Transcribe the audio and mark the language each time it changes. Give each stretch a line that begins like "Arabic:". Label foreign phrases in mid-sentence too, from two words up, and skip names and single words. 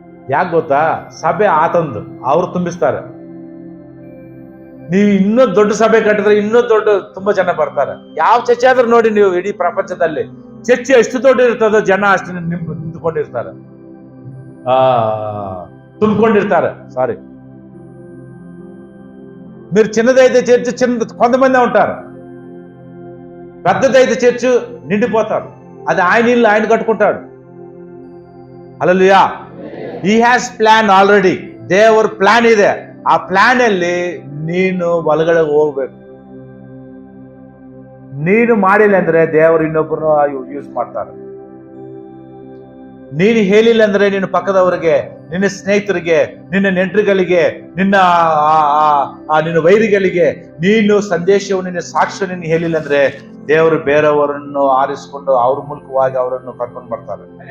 Kannada: ಯಾಕೆ ಗೊತ್ತಾ? ಸಭೆ ಆತಂದು, ಅವ್ರು ತುಂಬಿಸ್ತಾರೆ. ನೀವು ಇನ್ನೂ ದೊಡ್ಡ ಸಭೆ ಕಟ್ಟಿದ್ರೆ ಇನ್ನೂ ದೊಡ್ಡ ತುಂಬಾ ಜನ ಬರ್ತಾರೆ. ಯಾವ ಚರ್ಚೆ ಆದ್ರೂ ನೋಡಿ ನೀವು, ಇಡೀ ಪ್ರಪಂಚದಲ್ಲಿ ಚರ್ಚೆ ಎಷ್ಟು ದೊಡ್ಡ ಇರ್ತದೋ ಜನ ಅಷ್ಟು ನಿಂತ್ಕೊಂಡಿರ್ತಾರೆ, ತುಂಬಿಕೊಂಡಿರ್ತಾರೆ.
Telugu: సారీ, మీరు చిన్నదైతే చర్చ్ కొంతమంది ఉంటారు, పెద్దదైతే చర్చ్ నిండిపోతారు. అది ఆయన ఇల్లు ఆయన కట్టుకుంటాడు. హల్లెలూయా.
English: He has plan already.
Kannada: ದೇವರ ಪ್ಲಾನ್ ಇದೆ. ಆ ಪ್ಲಾನ್ ಅಲ್ಲಿ ನೀನು ಒಳಗಡೆ ಹೋಗ್ಬೇಕು. ನೀನು ಮಾಡಿಲ್ಲ ಅಂದ್ರೆ ದೇವರು ಇನ್ನೊಬ್ಬರನ್ನು ಯೂಸ್ ಮಾಡ್ತಾರೆ. ನೀನು ಹೇಳಿಲ್ಲ ಅಂದ್ರೆ ನಿನ್ನ ಪಕ್ಕದವರಿಗೆ, ನಿನ್ನ ಸ್ನೇಹಿತರಿಗೆ, ನಿನ್ನ ನೆಂಟರುಗಳಿಗೆ, ನಿನ್ನ ವೈರಿಗಳಿಗೆ ನೀನು ಸಂದೇಶವು, ನಿನ್ನ ಸಾಕ್ಷ್ಯ ನೀನು ಹೇಳಿಲ್ಲ ಅಂದ್ರೆ ದೇವರು ಬೇರೆಯವರನ್ನು ಆರಿಸಿಕೊಂಡು ಅವ್ರ ಮೂಲಕವಾಗಿ ಅವರನ್ನು ಕರ್ಕೊಂಡು ಬರ್ತಾರೆ.